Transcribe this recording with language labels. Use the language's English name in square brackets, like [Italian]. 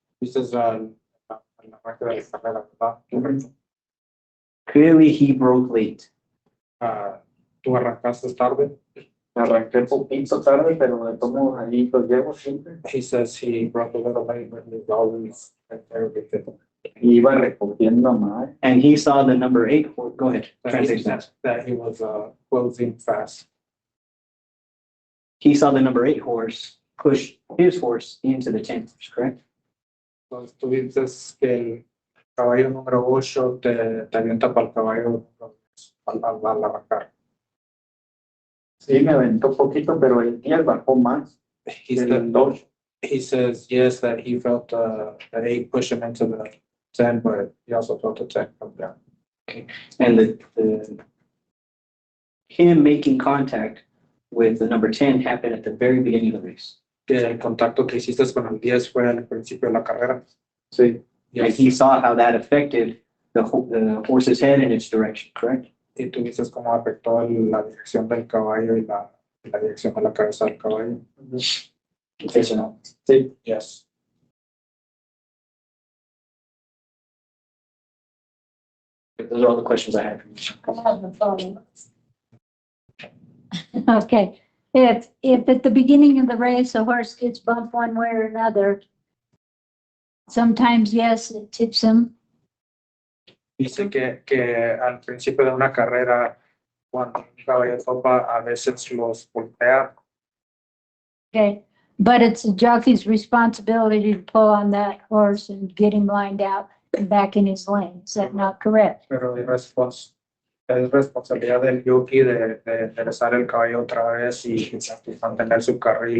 [English] He says, [Spanish] en la parte de la carrera, ¿verdad? [English] Clearly he broke late. [Spanish] Tú arrancaste tarde. Arranqué poquito tarde, pero de tomo ahí los llevo siempre. [English] He says he broke a little late, but he's always right there with it. [Spanish] Iba recogiendo más. [English] And he saw the number 8. Go ahead. Translation. That he was closing fast. He saw the number 8 horse push his horse into the 10 horse, correct? [Spanish] Entonces tú dices que el caballo número 8 te avienta para el caballo al arrancar. Sí, me aventó poquito, pero el 10 bajó más. [English] He says yes, that he felt the 8 push him into the 10, but he also felt the 10 come down. Okay. And the him making contact with the number 10 happened at the very beginning of the race. [Spanish] Que el contacto que hiciste con el 10 fue al principio de la carrera. Sí. [English] And he saw how that affected the horse's head and its direction, correct? [Spanish] Y tú dices cómo afectó la dirección del caballo y la dirección de la cabeza del caballo. [English] Yes or no? [Spanish] Sí. [English] Yes. Those are all the questions I had for you. I have a follow-up. Okay, if at the beginning of the race, a horse gets bumped one way or another, sometimes, yes, it tips him. [Spanish] Dice que al principio de una carrera, cuando un caballo topa, a veces los voltea. [English] Okay, but it's the jockey's responsibility to pull on that horse and get him lined out and back in his lane. Is that not correct? [Spanish] Pero es responsabilidad del jockey de enderezar el caballo otra vez y mantener su carril.